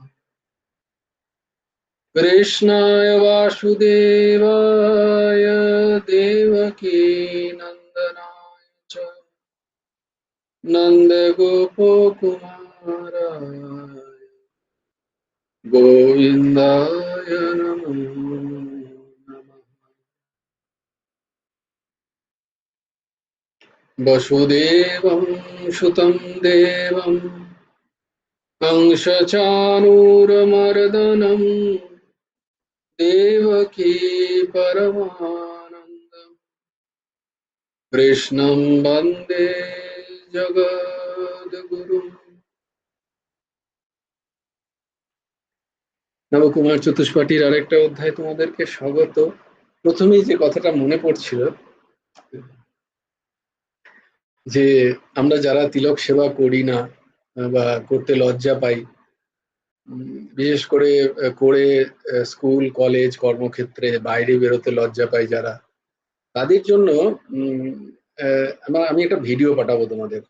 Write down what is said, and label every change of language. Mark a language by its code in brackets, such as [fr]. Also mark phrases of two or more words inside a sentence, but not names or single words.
[sa] कृष्णाय वासुदेवाय देवकीनन्दनाय च नन्दगोपकुमाराय গোবিন্দায় নমো নমঃ। বসুদেবং সুতং দেবং कंसचाणूरमर्दनं देवकी परमानन्दं कृष्णं वन्दे जगद्गुरुम्। [bn] নবকুমার চতুষ্পাঠীর আরেকটা অধ্যায় তোমাদেরকে স্বাগত। প্রথমেই যে কথাটা মনে পড়ছিল যে আমরা যারা তিলক সেবা করি না বা করতে লজ্জা পাই, বিশেষ করে করে [en] school college [bn] কর্মক্ষেত্রে বাইরে বেরোতে লজ্জা পাই যারা, তাদের জন্য আমি একটা ভিডিও পাঠাবো তোমাদের।